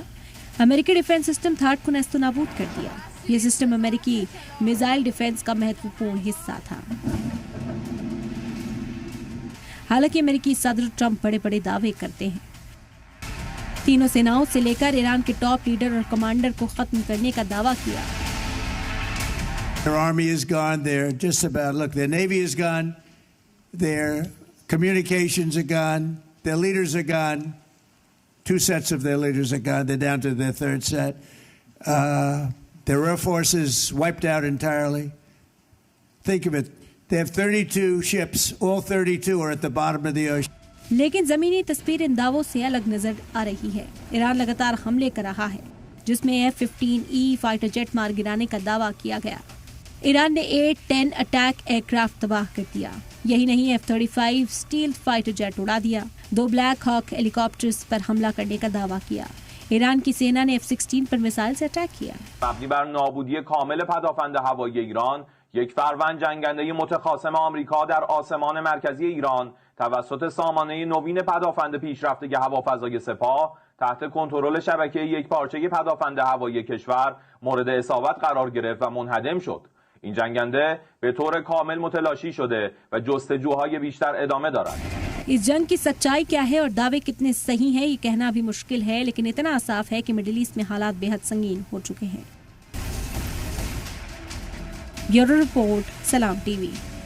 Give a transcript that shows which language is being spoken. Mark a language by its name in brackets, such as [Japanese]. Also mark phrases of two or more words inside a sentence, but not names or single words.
[Hindi] अमेरिकी [English] defense system [Hindi] थाट को नेस्तनाबूद कर दिया। यह सिस्टम अमेरिकी [English] missile defense [Hindi] का महत्वपूर्ण हिस्सा था। हालांकि अमेरिकी सदर ट्रंप बड़े बड़े दावे करते हैं। तीनों सेनाओं से लेकर ईरान के [English] top leader [Hindi] और कमांडर को खत्म करने का दावा किया। [English] Their army is gone. They're just about, look, their navy is gone. Their communications are gone. Their leaders are gone. 2 sets of their leaders are gone. They're down to their 3rd set. Their air force is wiped out entirely. Think of it. They have 32 ships. All 32 are at the bottom of the ocean. [Hindi] लेकिन जमीनी तस्वीर इन दावों से अलग नजर आ रही है। ईरान लगातार हमले कर रहा है, जिसमें F-15E [English] fighter jet [Hindi] मार गिराने का दावा किया गया। ईरान ने A-10 [English] attack aircraft [Hindi] तबाह कर दिया। यही नहीं, F-35 [English] stealth fighter jet [Hindi] उड़ा दिया। 2 [English] Black Hawk helicopters [Hindi] पर हमला करने का दावा किया। ईरान की सेना ने F-16 पर मिसाइल से अटैक किया। [Persian] مبنی بر نابودی کامل پدافند هوایی ایران، یک فروند جنگنده متخاصم آمریکا در آسمان مرکزی ایران توسط سامانه نوین پدافند پیشرفته هوافضای سپاه تحت کنترل شبکه یکپارچه پدافند هوایی کشور مورد اصابت قرار گرفت و منهدم شد. این جنگنده به طور کامل متلاشی شده و جستجوهای بیشتر ادامه دارد. [Hindi] इस जंग की सच्चाई क्या है और दावे कितने सही हैं, ये कहना भी मुश्किल है, लेकिन इतना साफ है कि मिडिल ईस्ट में हालात बेहद संगीन हो चुके हैं। [English] bureau report, [Hindi] सलाम टीवी।